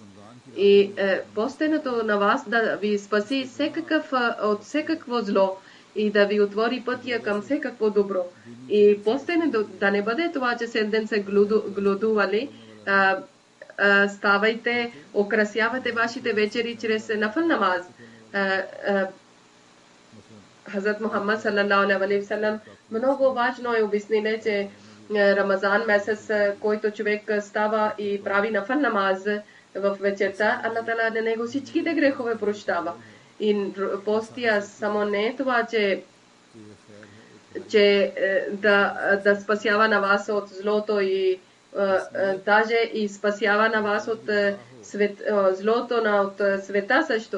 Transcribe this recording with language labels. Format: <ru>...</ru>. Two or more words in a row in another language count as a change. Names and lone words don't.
<bg>И постенето на вас да ви спаси от всекакво зло и да ви отвори пътя към всекакво добро. И постенето да не бъде това, че 7 ден се гладували, ставайте, украсявате вашите вечери чрез нафъл намаз. Хазрат Мухаммад</bg> <ar>صلى الله عليه وسلم</ar> <bg>много важно е обяснение, че Рамазан месец, който човек става и прави нафъл намаз, в вечерта, Аллах Таала на него всичките грехове прощава. И постия само не е това, че да спасява на вас от злото и даже и спасява на вас от злото от света също.</bg>